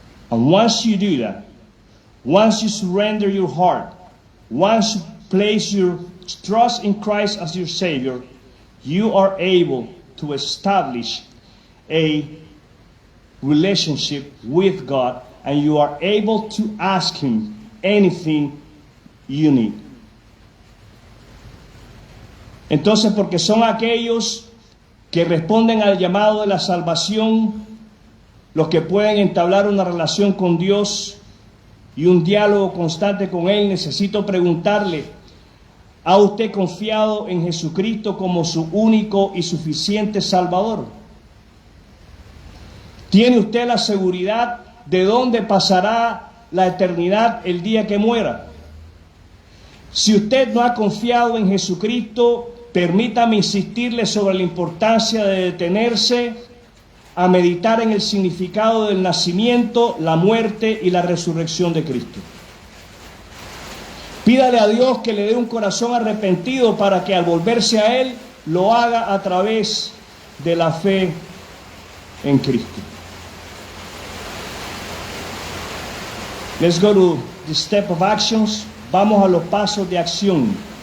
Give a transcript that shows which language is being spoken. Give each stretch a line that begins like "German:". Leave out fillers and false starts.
English: And once you do that, once you surrender your heart, once you place your trust in Christ as your Savior, you are able to establish a relationship with God, and you are able to ask Him anything you need.
Spanish: Entonces, porque son aquellos que responden al llamado de la salvación los que pueden entablar una relación con Dios y un diálogo constante con Él, necesito preguntarle, ¿ha usted confiado en Jesucristo como su único y suficiente Salvador? ¿Tiene usted la seguridad de dónde pasará la eternidad el día que muera? Si usted no ha confiado en Jesucristo, permítame insistirle sobre la importancia de detenerse a meditar en el significado del nacimiento, la muerte y la resurrección de Cristo. Pídale a Dios que le dé un corazón arrepentido para que al volverse a Él lo haga a través de la fe en Cristo.
English: Let's go to the step of actions.
Spanish: Vamos a los pasos de acción.